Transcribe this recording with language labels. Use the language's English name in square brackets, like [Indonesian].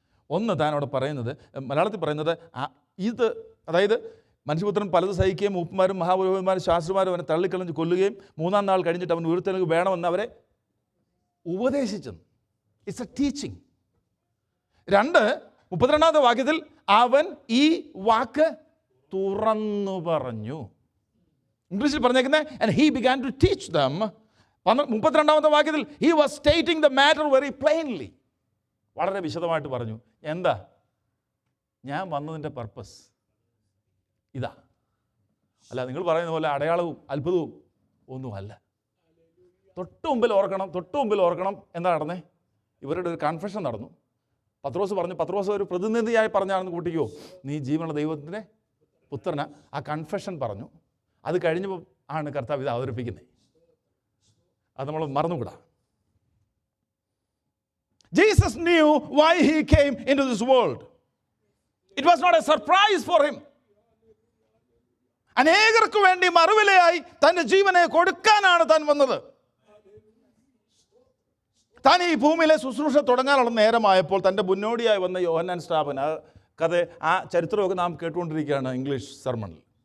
[Malayalam] ഒന്ന് താൻ അവിടെ പറയുന്നത്, മലയാളത്തിൽ പറയുന്നത് ഇത്, അതായത് മനുഷ്യപുത്രൻ പലത് സഹിക്കുകയും മൂപ്പന്മാരും മഹാപുരോഹിതന്മാരും ശാസ്ത്രമാരും അവനെ തള്ളിക്കളഞ്ഞ് കൊല്ലുകയും 3-ാം നാൾ കഴിഞ്ഞിട്ട് അവൻ ഉയർത്തെഴുന്നേൽക്കുക വേണമെന്ന് അവരെ ഉപദേശിച്ചെന്ന്. [English] It's a teaching. [Malayalam] 2, 32-ാമത്തെ വാക്യത്തിൽ അവൻ ഈ വാക്ക് തുറന്നു പറഞ്ഞു. ഇംഗ്ലീഷിൽ പറഞ്ഞേക്കുന്നത് [English] and he began to teach them. [Malayalam] 32-ാമത്തെ വാക്യത്തിൽ [English] he was stating the matter very plainly. [Malayalam] വളരെ വിശദമായിട്ട് പറഞ്ഞു. എന്താ ഞാൻ വന്നതിൻ്റെ പർപ്പസ് ഇതാ, അല്ല നിങ്ങൾ പറയുന്ന പോലെ അടയാളവും അത്ഭുതവും ഒന്നുമല്ല. തൊട്ട് മുമ്പിൽ ഓർക്കണം എന്താ നടന്നേ? ഇവരുടെ ഒരു കൺഫെഷൻ നടന്നു. പത്രോസ് പറഞ്ഞു, പത്രോസ് ഒരു പ്രതിനിധിയായി പറഞ്ഞാണെന്ന് കൂട്ടിക്കോ, നീ ജീവനുള്ള ദൈവത്തിൻ്റെ പുത്രന. ആ കൺഫെഷൻ പറഞ്ഞു. അത് കഴിഞ്ഞപ്പോൾ ആണ് കർത്താവ് ഇത് അവതരിപ്പിക്കുന്നത്. അത് നമ്മൾ മറന്നുകൂടാ. [English] Jesus knew why he came into this world. It was not a surprise for him. [Malayalam] അനേകർക്ക് വേണ്ടി മറുവിലയായി തൻ്റെ ജീവനെ കൊടുക്കാനാണ് താൻ വന്നത്. താൻ ഈ ഭൂമിയിലെ ശുശ്രൂഷ തുടങ്ങാനുള്ള നേരമായപ്പോൾ തൻ്റെ മുന്നോടിയായി വന്ന യോഹന്നാൻ സ്നാപകൻ, കഥ ആ ചരിത്രമൊക്കെ നാം കേട്ടുകൊണ്ടിരിക്കുകയാണ് ഇംഗ്ലീഷ് സെർമണിൽ.